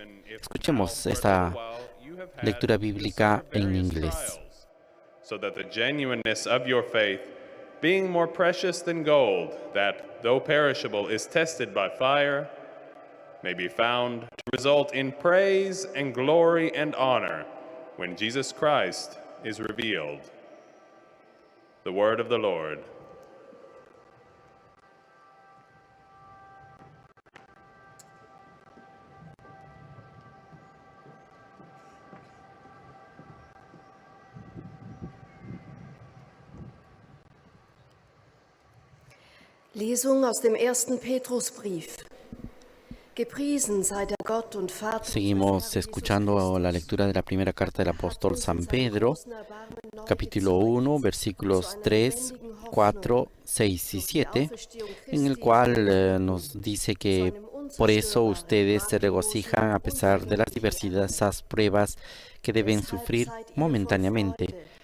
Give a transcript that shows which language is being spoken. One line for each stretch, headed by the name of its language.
Spanish: Escuchemos esta lectura bíblica en inglés.
English: So that the genuineness of your faith, being more precious than gold, that, though perishable, is tested by fire, may be found to result in praise and glory and honor when Jesus Christ is revealed. The word of the Lord.
German: Lesung aus dem ersten Petrusbrief. Gepriesen sei der Gott und Vater.
Spanish: Seguimos escuchando la lectura de la primera carta del apóstol San Pedro, capítulo 1, versículos 3, 4, 6 y 7, en el cual nos dice que por eso ustedes se regocijan a pesar de las diversas pruebas que deben sufrir momentáneamente.